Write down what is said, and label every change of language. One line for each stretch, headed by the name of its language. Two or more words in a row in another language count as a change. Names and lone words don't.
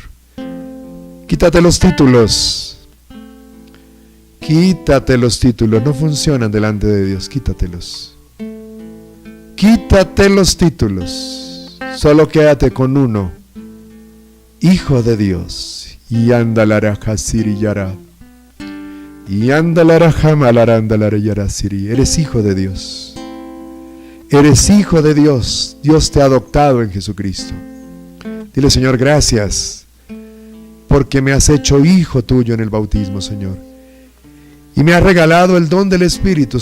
Spanish: Quítate los títulos. Quítate los títulos. No funcionan delante de Dios. Quítatelos. Quítate los títulos. Solo quédate con uno: Hijo de Dios. Y andalara jasiri yara. Y andalara jamalara andalara yara siri. Eres hijo de Dios. Eres hijo de Dios. Dios te ha adoptado en Jesucristo. Dile: Señor, gracias porque me has hecho hijo tuyo en el bautismo, Señor. Y me has regalado el don del Espíritu.